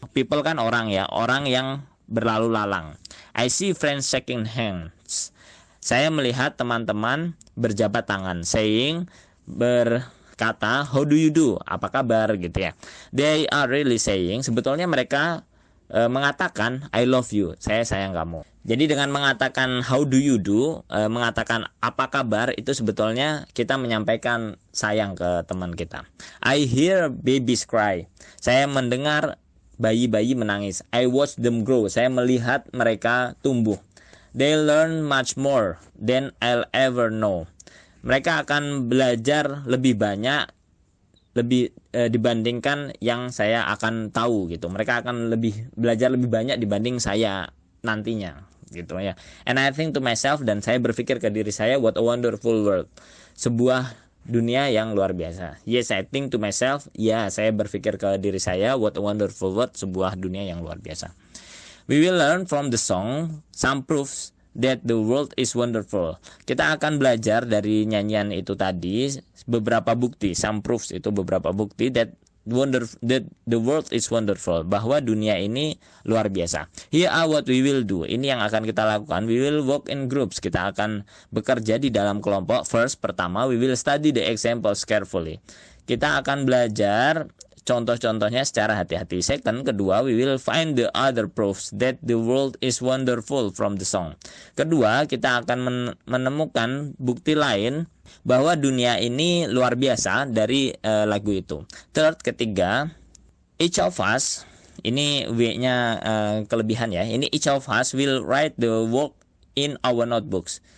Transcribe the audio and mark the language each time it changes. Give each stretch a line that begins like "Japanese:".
Indonesian: People kan orang ya, orang yang berlalu lalang.
English: I see friends shaking hands.
Indonesian: Saya melihat teman-teman berjabat tangan. Saying, berkata,
English: how do you do?
Indonesian: Apa kabar gitu ya.
English: They are really saying,
Indonesian: sebetulnya mereka mengatakan
English: I love you,
Indonesian: saya sayang kamu. Jadi dengan mengatakan
English: how do you do,
Indonesian: mengatakan apa kabar, itu sebetulnya kita menyampaikan sayang ke teman kita.
English: I hear babies cry.
Indonesian: Saya mendengar bayi-bayi menangis.
English: I watch them grow.
Indonesian: Saya melihat mereka tumbuh.
English: They learn much more than I'll ever know.
Indonesian: Mereka akan belajar lebih banyak dibandingkan yang saya akan tahu gitu. Mereka akan belajar lebih banyak dibanding saya nantinya gitu ya.
English: And I think to myself,
Indonesian: dan saya berpikir ke diri saya,
English: what a wonderful world.
Indonesian: Sebuah dunia yang luar biasa.
English: Yes, I think to myself,
Indonesian: ya, saya berpikir ke diri saya,
English: what a wonderful world,
Indonesian: sebuah dunia yang luar biasa.
English: We will learn from the song some proofs that the world is wonderful.
Indonesian: Kita akan belajar dari nyanyian itu tadi beberapa bukti,
English: some proofs
Indonesian: itu beberapa bukti
English: that the world is wonderful,
Indonesian: bahwa dunia ini luar biasa.
English: Here are what we will do.
Indonesian: Ini yang akan kita lakukan.
English: We will work in groups.
Indonesian: Kita akan bekerja di dalam kelompok.
English: First, pertama, we will study the examples carefully.
Indonesian: Kita akan belajar contoh-contohnya secara hati-hati.
English: Second, kedua, we will find the other proofs that the world is wonderful from the song.
Indonesian: Kedua, kita akan menemukan bukti lain bahwa dunia ini luar biasa dari lagu itu.
English: Third,
Indonesian: ketiga,
English: each of us
Indonesian: Ini W-nya kelebihan ya.
English: Ini each of us will write the work in our notebooks.